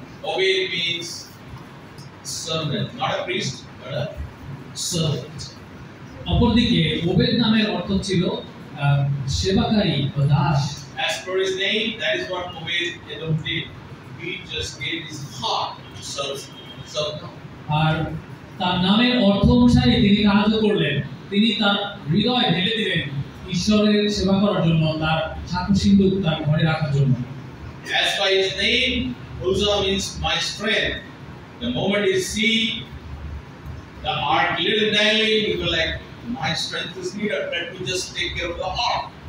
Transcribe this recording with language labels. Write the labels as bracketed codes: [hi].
[en] Obey means servant, not a priest, but a servant. [bn] অপরদিকে Obed নামের অর্থ ছিল সেবাকারী বা Das. [en] As per his name, that is what Obed-Edom did. He just gave his heart to serve God. [bn] আর তার নামের অর্থ অনুসারে তিনি কাজ করলেন, তিনি তার হৃদয় ঢেলে দিলেন ঈশ্বরের সেবা করার জন্য, তার সাক্ষ্য সিন্ধুক তার ঘরে রাখার জন্য। [en] As by his name, Uzzah means my strength. The moment you see the ark little dangling, you go like, my strength is needed. Let me just take care of the ark.